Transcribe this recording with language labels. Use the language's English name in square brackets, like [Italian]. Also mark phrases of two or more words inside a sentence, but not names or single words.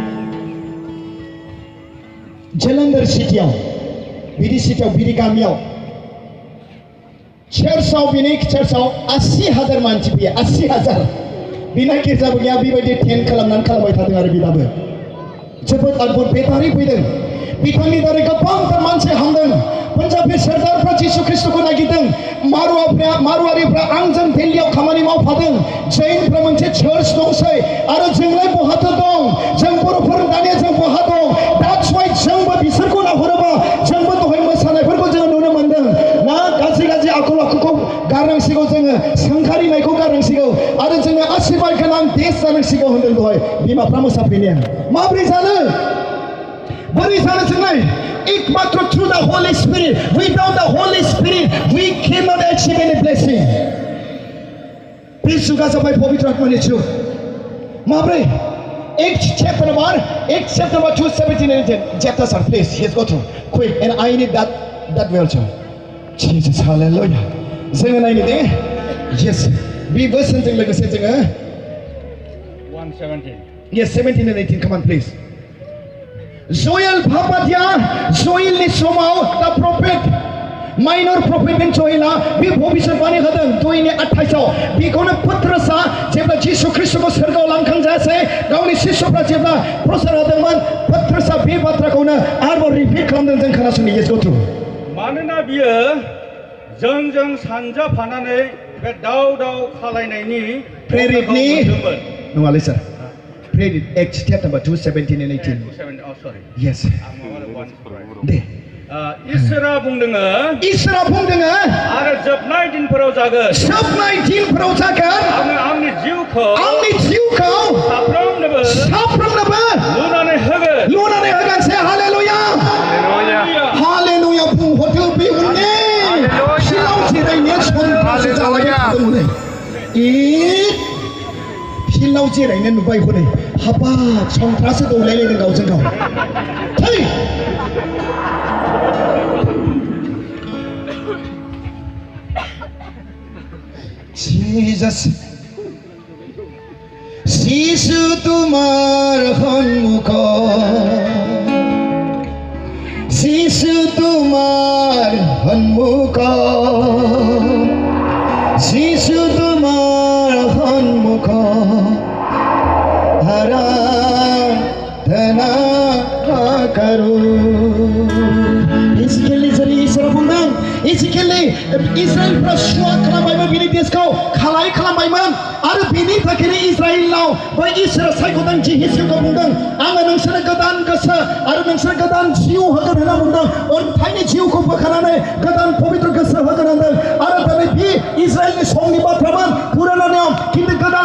[Bodo] जलंधर सिटियाव बिदि गामियाव चर्चआव बिनि चर्चआव 80,000 मानसि फैयो 80,000 बिना गिर्जाबो गैया बेबायदि टेन्ट खालामबाय थादों आरो बिदाबो जोबोद अद्भुत बेटारि फैदों बिथांनि दारै गोबांथार मानसि हामदों पान्जाबी सरदारफ्रा जिसु ख्रिस्टखौ नागिरदों मारुवारिफ्रा आंजों दिल्लीयाव खामानि मावफादों जैनफ्रा मोनसे चार्च दंसै आरो जोंलाय बहाथो दं जों बर'फोर दानिया जों बहा दं [English] that's why [Bodo] जोंबो बिसोरखौ नाहरोबा जोंबो दहाय मोसानायफोरखौ जोङो नुनो मोनदों ना गाज्रि आखल आखुखौ गारनांसिगौ जोङो सोंखारिनायखौ गारनांसिगौ आरो जोङो आशीर्बाद गोनां देश जानांसिगौ होनदों दहाय बिमाफ्रा मोसाफैनाया माब्रै जानो बोरै जानो जोंलाय एकमात्र [English] through the Holy Spirit without the Holy Spirit we cannot achieve any blessing [Bodo] बे जुगा जाबाय पवित्र आत्मानि जुग माब्रै [English] Acts chapter number 2:17 chapter sir please let's go through quick and I need that version Jesus hallelujah [Bodo] जोङो नायनो दे [English] yes [Bodo] बे बोसोनजों लोगोसे जोङो [English] 1:17 yes 17 and 18 come on please Joel Papadia [Bodo] Joelनि समाव [English] the prophet minor prophet [Bodo] Joelआ बे भबिष्यवाणी होदों 2:28 बेखौनो पत्रसा जेब्ला जिसु ख्रिस्टखौ सोरगोआव लांखांजायासै गावनि शिष्यफ्रा जेब्ला प्रचार होदोंमोन पत्रसा बे बाथ्राखौनो आरोबाव रिपिट खालामदों जों खोनासंनि [English] yes go through [Bodo] मानोना बियो जोंजों सानजाफानानै बे दाव खालायनायनि प्रेरितनि नङालै सार प्रेरित [English] Acts chapter number 2:17 and 18 oh sorry yes दे [Bodo] इसोरा बुंदों आरो जोबनाय दिनफोराव जागोन आङो आंनि जिउखौ साफ्रोमनोबो लुनानै होगोन से हालेलुया हालेलुया बुंहरदो बे उननि फिलाव जिरायनाया सन्थ्रासो जालायबाय थादोंमोन फिलाव जिरायनो नुबाय हनै हाबाब सन्थ्रासो दौलायलायदों गावजों गाव थै Jesus [Assamese] যিশু তোমাৰ সন্মুখত আৰাধনা কৰো [Bodo] इजराइलफ्रा सुवा खालामबायमोन बिनि देशखौ खालाय खालामबायमोन आरो बिनि थाखायनो इजराइलाव बै इसोरा सायख'दों जिहेशुखौ बुंदों आङो नोंसोरनो गोदान गोसो आरो नोंसोरनो गोदान जिउ होगोन होनना बुंदों अन्थाइनि जिउखौ बोखारनानै गोदान पबित्र गोसो होगोन होनदों आरो दिनै बे इजराइलनि समनि बाथ्रामोन पुराना नियम खिन्थु गोदान